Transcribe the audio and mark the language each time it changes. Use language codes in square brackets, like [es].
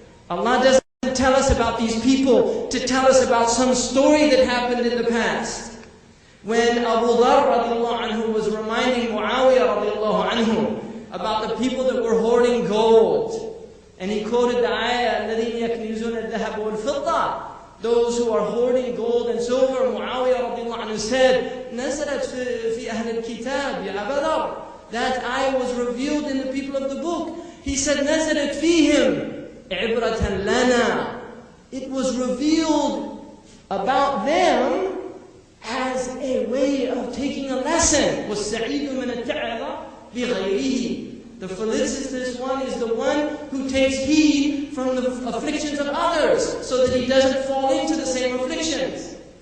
[en] Allah doesn't tell us about these people to tell us about some story that happened in the past. When Abu Dharr radiallahu anhu was reminding Muawiyah radiallahu anhu about the people that were hoarding gold, and he quoted the ayah, [ar] الَّذِينَ يَكْنِزُونَ الذَّهَبَ وَالْفِضَّةَ, [en] those who are hoarding gold and silver. Muawiyah radiallahu anhu said, [ar] نَزَلَتْ فِي أَهْلِ الْكِتَابِ يَا أَبَا ذَرٍّ. [en] That ayah was revealed in the people of the book. He said, [ar] نَزَلَتْ فِيهِمْ عِبْرَةً لَنَا. [en] It was revealed about them as a way of taking a lesson. [ar] وَالسَّعِيدُ مِنَ التَّعَظَ بِغَيْرِهِ. [en] The felicitous one is the one who takes heed from the afflictions of others so that he doesn't fall into the same afflictions.